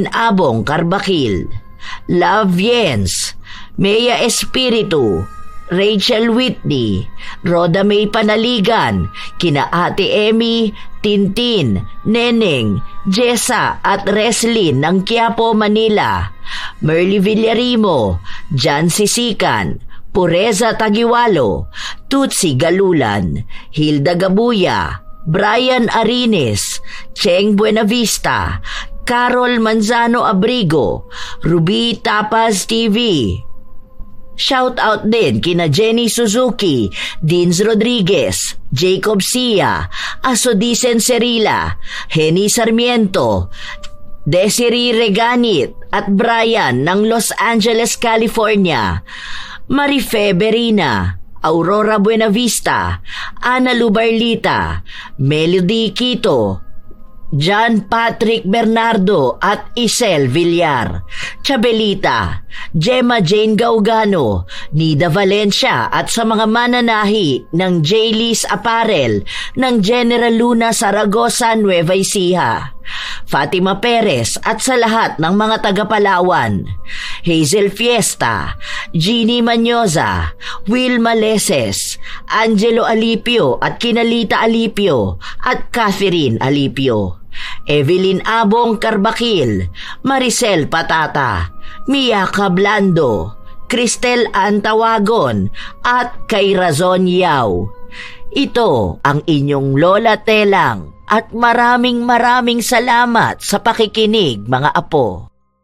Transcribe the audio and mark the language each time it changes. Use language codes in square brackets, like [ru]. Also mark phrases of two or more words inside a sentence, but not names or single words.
[tl] Abong Carbakil, Love Jens, Mea Espiritu, Rachel Whitney, Roda May Panaligan, kina Ate Emmy, Tintin, Neneng, Jessa at Reslin ng Quiapo, Manila, Merly Villarimo, Jan Sisikan, Pureza Tagiwalo, Tutsi Galulan, Hilda Gabuya, Brian Arines, Cheng Buenavista, Carol Manzano Abrigo, Ruby Tapaz TV. [en] Shout out [tl] din kina Jenny Suzuki, Dins Rodriguez, Jacob Sia, Asodisen Serila, Henny Sarmiento, Desiree Reganit at Brian ng Los Angeles, California, Marife Berina, Aurora Buenavista, Ana Lubarlita, Melody Quito, John Patrick Bernardo at Isel Villar, Chabelita, Gemma Jane Gaugano, Nida Valencia at sa mga mananahi ng J-Liz Apparel ng General Luna Zaragoza, Nueva Ecija, Fatima Perez at sa lahat ng mga taga-Palawan, Hazel Fiesta, Jeannie Manyoza, Will Maleses, Angelo Alipio at Kinalita Alipio at Catherine Alipio, Evelyn Abong Carbakil, Maricel Patata, Mia Cablando, Cristel Antawagon at kay Razon Yao. Ito ang inyong Lola Telang at maraming salamat sa pakikinig, mga apo.